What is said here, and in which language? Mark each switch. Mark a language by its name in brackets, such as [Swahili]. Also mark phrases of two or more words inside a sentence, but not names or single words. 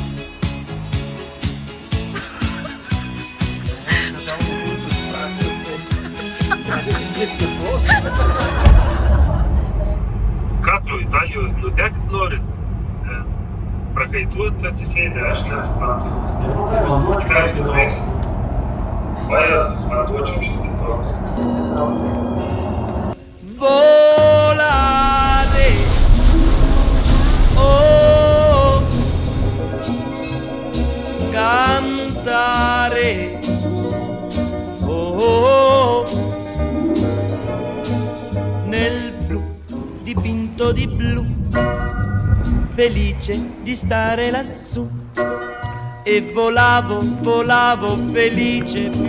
[Lithuanian] Ką tu Italijos nudegt norit? Prakaituot atsisėdę, aš nesuprantu. Ką jūs nuveiksit? Vajas, matuočiau šitį toks. [Italian] Volare, oh, cantare, oh, nel blu dipinto di blu, felice di stare lassù, e volavo, volavo felice.